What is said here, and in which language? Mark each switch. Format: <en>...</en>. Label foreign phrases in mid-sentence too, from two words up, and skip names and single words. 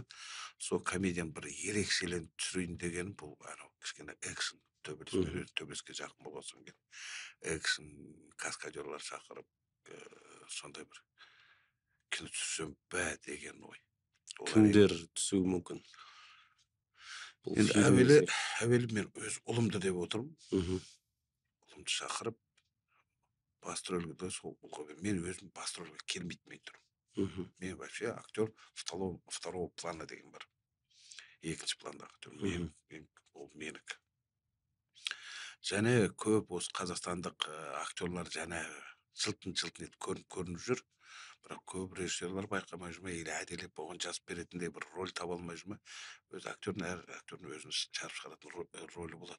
<kk>Сол комедияны бір ерекшеленіп түсірейін дегенім бұл кішкене экшн, төбелеске жақын болған соң экшн каскадерлар шақырып, сондай бір кино түсірсем бә деген ой. Кімдер түсуі мүмкін? Енді әуелі мен өз ұлымды деп отырмын. Ұлымды шақырып, басты рөлге сол мен өзім басты рөлге келмейтмей тұрмын.</kk> <ru>Мен вообще актер второго плана</ru> <kk>деген бар. Екінші пландағы актер. Ол менікі. Және көп осы қазақстандық актерлар және жылтын етіп көрініп жүр. Бірақ көп режиссерлар байқамай жүр ме, или әделеп болған жазып беретіндей бір роль таба алмай жүр ме, өз актердің өзінің шығарып шығаратын ролі болады.</kk>